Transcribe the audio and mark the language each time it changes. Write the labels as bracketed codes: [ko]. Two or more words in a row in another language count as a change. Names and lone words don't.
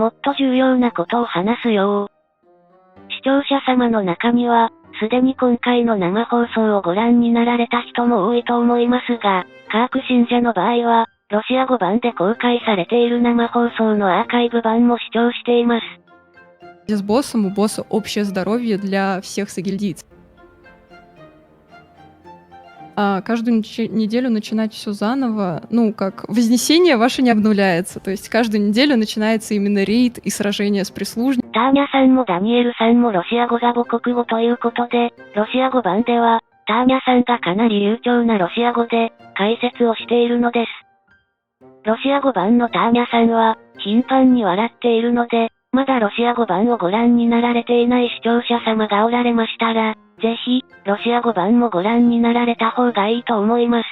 [ja] もっと重要なことを話すよう。視聴者様の中には、すでに今回の生放送をご覧になられた人も多いと思いますが、カーク信者の場合は、ロシア語版で公開されている生放送のアーカイブ版も視聴しています。 [ru] С боссом, у босса общее здоровье для всех сагильдийцев. каждую неделю начинать все заново, ну, как Вознесение ваше не обнуляется. То есть каждую неделю начинается именно рейд и сражение с прислужниками. [ja] ターニャさんもダニエルさんもロシア語が母国語ということで、ロシア語版では、ターニャさんがかなり流暢なロシア語で、解説をしているのです。ロシア語版のターニャさんは、頻繁に笑っているので、まだロシア語版をご覧になられていない視聴者様がおられましたら、ぜひ、ロシア語版もご覧になられた方がいいと思います。